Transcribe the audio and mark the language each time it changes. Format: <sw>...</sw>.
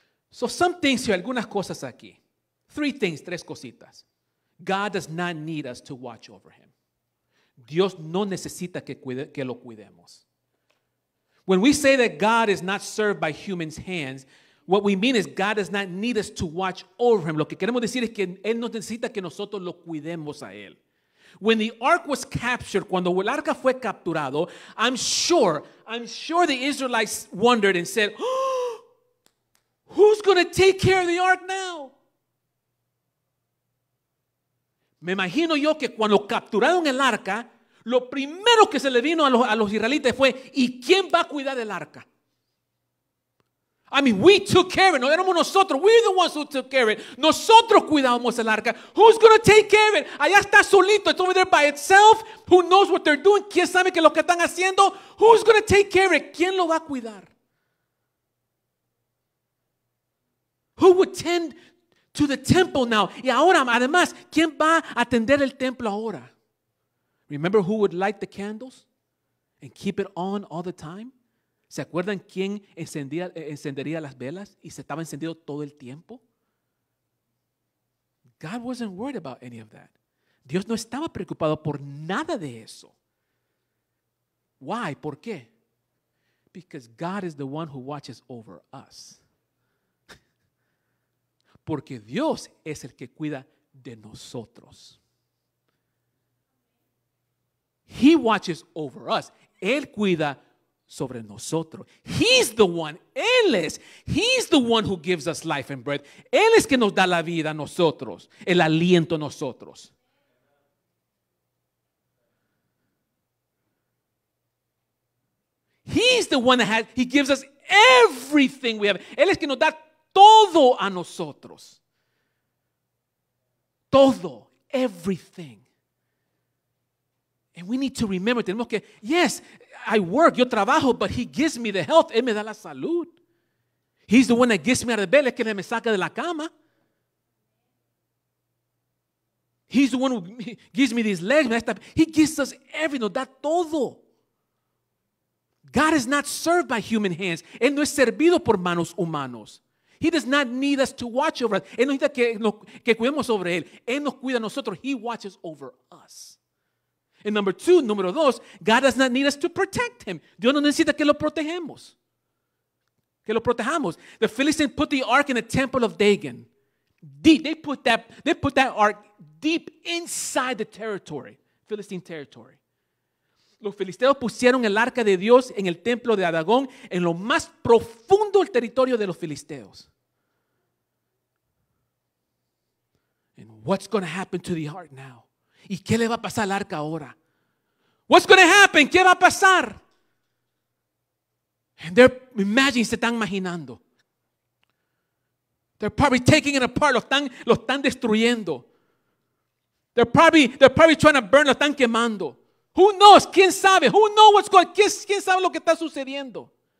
<en>So some things here,</en> <es>algunas cosas aquí. Tres cositas.</es> <en>God does not need us to watch over him.</en> <es>Dios no necesita que lo cuidemos.</es> <en>When we say that God is not served by human's hands, what we mean is God does not need us to watch over him.</en> <es>Lo que queremos decir es que él no necesita que nosotros lo cuidemos a él.</es> <en>When the ark was captured,</en> <es>cuando el arca fue capturado,</es> <en>I'm sure the Israelites wondered and said, oh, who's going to take care of the ark now?</en> <es>Me imagino yo que cuando capturaron el arca, lo primero que se le vino a los israelitas fue, ¿y quién va a cuidar del arca?</es> <en>I mean, we took care of it.</en> <es>No éramos nosotros.</es> <en>We're the ones who took care of it.</en> <es>Nosotros cuidamos el arca.</es> <en>Who's going to take care of it?</en> <es>Allá está solito.</es> <en>It's over there by itself. Who knows what they're doing?</en> <es>¿Quién sabe qué es lo que están haciendo?</es> <en>Who's going to take care of it?</en> <es>¿Quién lo va a cuidar?</es> <en>Who would tend to the temple now?</en> <es>Y ahora, además, ¿quién va a atender el templo ahora?</es> <en>Remember who would light the candles and keep it on all the time?</en> <es>¿Se acuerdan quién encendería las velas y se estaba encendido todo el tiempo?</es> <en>God wasn't worried about any of that.</en> <es>Dios no estaba preocupado por nada de eso.</es> <en>Why?</en> <es>¿Por qué?</es> <en>Because God is the one who watches over us.</en> <es>Porque Dios es el que cuida de nosotros.</es> <en>He watches over us.</en> <es>Él cuida sobre nosotros.</es> <en>He's the one.</en> <es>Él es.</es> <en>He's the one who gives us life and breath.</en> <es>Él es que nos da la vida a nosotros, el aliento a nosotros.</es> <en>He's the one he gives us everything we have.</en> <es>Él es que nos da todo a nosotros. Todo,</es> <en>everything. And we need to remember,</en> <es>tenemos que,</es> <en>yes, I work,</en> <es>yo trabajo,</es> <en>but he gives me the health.</en> <es>Él me da la salud.</es> <en>He's the one that gets me out of bed.</en> <es>Es que me saca de la cama.</es> <en>He's the one who gives me these legs. He gives us everything,</en> <es>nos da todo.</es> <en>God is not served by human hands.</en> <es>Él no es servido por manos humanos.</es> <en>He does not need us to watch over us.</en> <es>Él no necesita que cuidemos sobre él. Él nos cuida a nosotros.</es> <en>He watches over us. And</en> <es>número dos,</es> <en>God does not need us to protect him.</en> <es>Dios no necesita que lo protejamos. Que lo protejamos.</es> <en>The Philistines put the ark in the temple of Dagon. Deep. They put that ark deep inside the territory, Philistine territory.</en> <es>Los filisteos pusieron el arca de Dios en el templo de Dagón, en lo más profundo del territorio de los filisteos.</es> <en>And what's going to happen to the ark now?</en> <es>¿Y qué le va a pasar al arca ahora?</es> <en>What's going to happen?</en> <es>¿Qué va a pasar?</es> <en>And imagine,</en> <es>se están imaginando.</es> <en>They're probably taking it apart.</en> <es>Lo están destruyendo.</es> <en>They're probably trying to burn.</en> <es>Lo están quemando.</es> <en>Who knows?</en> <es>¿Quién sabe?</es> <en>Who knows what's going on?</en> <es>¿Quién sabe lo que está sucediendo?</es>